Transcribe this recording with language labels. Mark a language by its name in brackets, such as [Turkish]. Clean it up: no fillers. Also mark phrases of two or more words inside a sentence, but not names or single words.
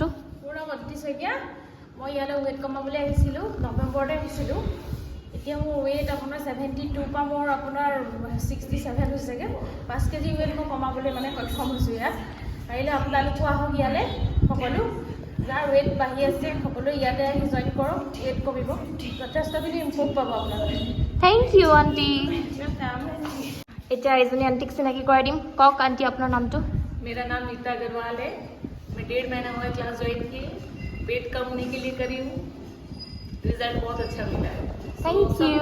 [Assamese] মোৰ নাম অদিতি শইকীয়া মই ইয়ালৈ ৱেইট কমাবলৈ আহিছিলোঁ নৱেম্বৰতে আহিছিলোঁ এতিয়া মোৰ ৱেইট আপোনাৰ 72 পৰা মোৰ আপোনাৰ 67 হৈছেগৈ 5 কেজি ৱেইট মই কমাবলৈ মানে সক্ষম হৈছোঁ ইয়াত পাৰিলে আপোনালোকো আহক ইয়ালৈ সকলো যাৰ ৱেইট বাঢ়ি আছে সকলো ইয়াতে আহি জইন কৰক ৱেইট কমিব যথেষ্টখিনি ইম্প্ৰুভ পাব আপোনালোকে [English] thank you [Assamese] আণ্টি এতিয়া এজনী আণ্টিক চিনাকি কৰাই দিম কওক আণ্টি আপোনাৰ নামটো [Hindi] मेरा नाम नीता अग्रवाल है मैं 1.5 महीना हुआ क्लास ज्वाइन की वेट कम होने के लिए करी हूँ रिजल्ट बहुत अच्छा मिला है [English] thank you